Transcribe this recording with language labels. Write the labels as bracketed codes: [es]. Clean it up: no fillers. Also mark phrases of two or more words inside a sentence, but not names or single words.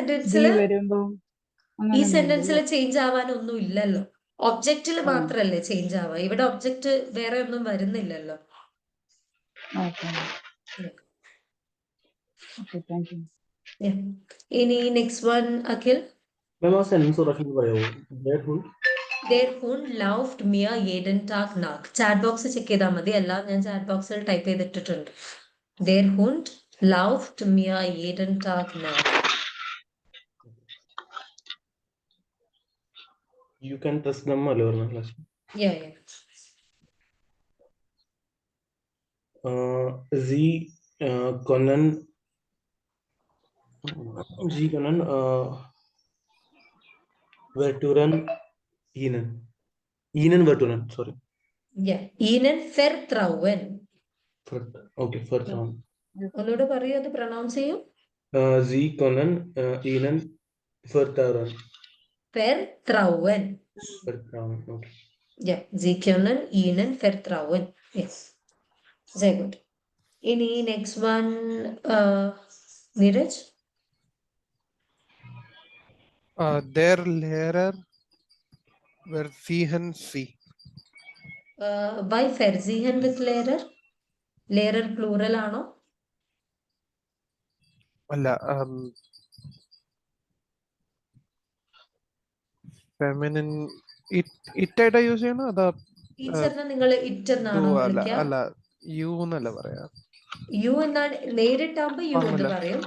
[ml] ഈ സെന്റൻസിൽ ചേഞ്ച് ആവാനൊന്നും ഇല്ലല്ലോ. ഒബ്ജക്റ്റിൽ മാത്രല്ലേ ചേഞ്ച് ആവുക. ഇവിടെ ഒബ്ജക്റ്റ് വേറെ ഒന്നും വരുന്നില്ലല്ലോ. ഇനി [en] next one [ml] അഖിൽ. [de] Their Hund lauft mir jeden Tag nach. [en] chat box check [ml] ചെയ്താൽ മതി. എല്ലാം ഞാൻ [en] chat box type [ml] ചെയ്തിട്ടിട്ടുണ്ട്. [de] Their Hund lauft mir jeden Tag nach. [en] You can trust them [ml] അല്ലേ പറഞ്ഞ [en] ക്ലാസ്? Yeah. [de] Sie können verturen ihnen verturen, sorry. Yeah, ihnen vertrauen. Okay, vertrauen. [ml] ഒന്നുകൂടെ പറയൂ, അത് പ്രൊനൗൺസ് ചെയ്യൂ. [de] Sie können ihnen vertrauen. Vertrauen. [en] Okay. [de] Yeah, Sie können ihnen vertrauen. [en] Yes. Very good. Any next one, Neeraj? [de] Der Lehrer versehen sie. [en] Why versehen with Lehrer? [ml] Lehrer plural ആണോ? അല്ല, [en] feminine it [ml] യൂസ് ചെയ്യണോ? അതാ ടീച്ചറിനെ നിങ്ങൾ ഇറ്റ് എന്നാണോ വിളിക്കുക? അല്ല, യു എന്നല്ല പറയാ. യു എന്നാണ്. നേരിട്ടാകുമ്പോ യു എന്ന് പറയും.